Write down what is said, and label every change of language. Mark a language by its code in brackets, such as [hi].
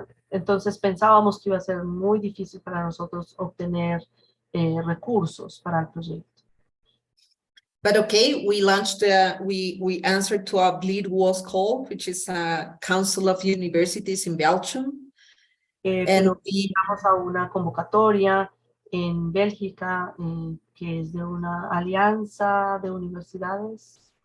[es] Entonces pensábamos que iba a ser muy difícil para nosotros obtener recursos para el proyecto. [en] But okay, we launched, we answered to a Bleed was call, which is a Council of Universities in Belgium. [es] Pero llegamos a una convocatoria en Bélgica, que es de una alianza de universidades.